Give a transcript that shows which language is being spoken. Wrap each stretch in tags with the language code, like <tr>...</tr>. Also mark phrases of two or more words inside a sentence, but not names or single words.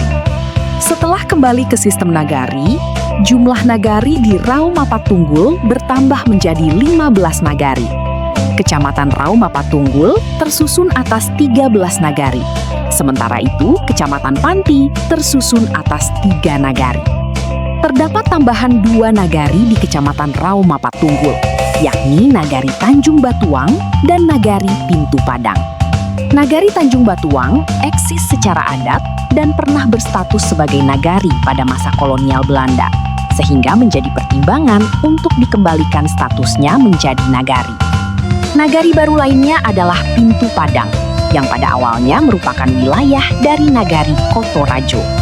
<id>Setelah kembali ke sistem nagari, jumlah nagari di Rau Mapatunggul bertambah menjadi 15 nagari. Kecamatan Rau Mapatunggul tersusun atas 13 nagari. Sementara itu, Kecamatan Panti tersusun atas 3 nagari. Terdapat tambahan 2 nagari di Kecamatan Rau Mapatunggul, yakni Nagari Tanjung Batuang dan Nagari Pintu Padang. Nagari Tanjung Batuang eksis secara adat dan pernah berstatus sebagai nagari pada masa kolonial Belanda, sehingga menjadi pertimbangan untuk dikembalikan statusnya menjadi nagari. Nagari baru lainnya adalah Pintu Padang, yang pada awalnya merupakan wilayah dari Nagari Kotorajo.</id>